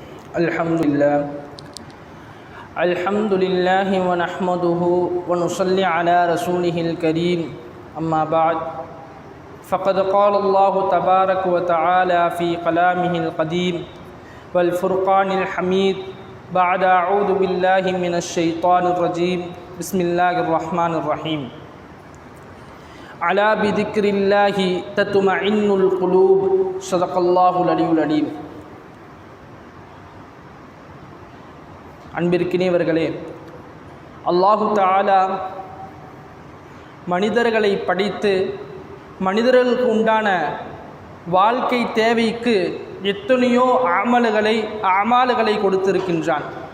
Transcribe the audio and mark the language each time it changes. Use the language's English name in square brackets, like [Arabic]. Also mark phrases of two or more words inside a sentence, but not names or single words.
[Arabic] الحمد لله ونحمده ونصلي على رسوله الكريم أما بعد فقد قال الله تبارك وتعالى في كلامه القديم والفرقان الحميد بعد أعوذ بالله من الشيطان الرجيم بسم الله الرحمن الرحيم على بذكر الله تطمئن القلوب صدق الله العلي العليم. [Tamil] அன்பிற்கினியவர்களே, [Arabic] الله تعالى [Tamil] மனிதர்களை படைத்து மனிதர்களுக்கு உண்டான வாழ்க்கை தேவைக்கு எத்தனையோ அமால்களை கொடுத்திருக்கின்றான்.